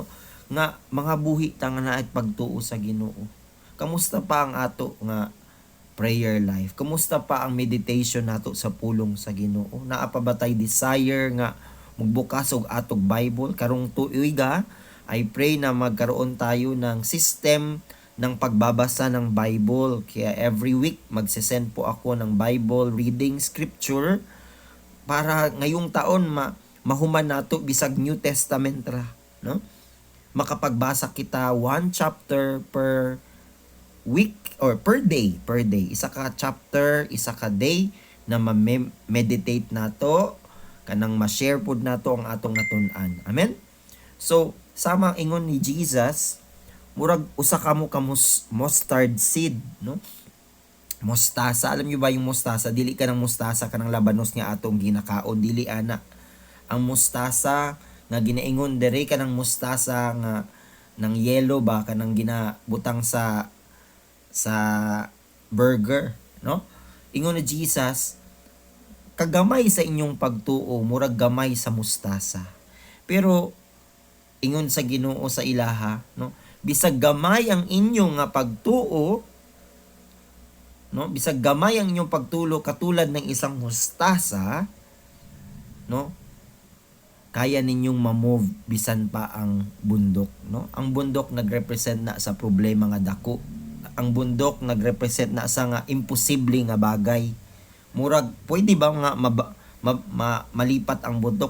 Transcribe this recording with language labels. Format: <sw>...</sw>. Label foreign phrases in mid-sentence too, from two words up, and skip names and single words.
<ceb>Nga mga buhi ta nga naay pagtuo sa Ginoo. Kamusta pa ang ato nga prayer life? Kamusta pa ang meditation nato sa pulong sa Ginoo? Naa pa ba tay desire nga magbukas og atong Bible karong tuiga?</ceb> <en>I pray</en> <tl>na magkaroon tayo ng system ng pagbabasa ng Bible. Kaya every week magsisend po ako ng</tl> <en>Bible reading scripture</en> <tl>para ngayong taon</tl> <ceb>mahuman nato bisag</ceb> <en>New Testament</en> <tl>ra, no? Makapagbasa kita 1</tl> <en>chapter per week or per day,</en> <tl>isa ka chapter, isa ka day na ma-meditate nato kanang ma-share pud nato ang atong natun-an.</tl> <ceb>Amen. So sama ingon ni Jesus, murag usa ka mustard seed, no?</ceb> <tl>Mostasa, alam niyo ba yung mostasa?</tl> <ceb>Dili ka ng mostasa kanang labanos nga atong ginakaon, dili ana. Ang mostasa nga ginaingon dere kanang mostasa nga ng yellow ba kanang ginabutang sa burger, no? Ingon ni Jesus, kagamay sa inyong pagtuo, murag gamay sa mustasa. Pero ingon sa Ginoo sa ilaha, no? Bisag gamay ang inyong nga pagtuo, no? Bisag gamay ang inyong pagtulo</ceb> <tl>katulad ng isang mustasa,</tl> <ceb>no? Kaya ninyong ma-move bisan pa ang bundok, no? Ang bundok nagrepresent na sa problema nga dako. Ang bundok nagrepresent na sa nga imposible nga bagay. Murag pwede ba nga malipat ang bundok?</ceb>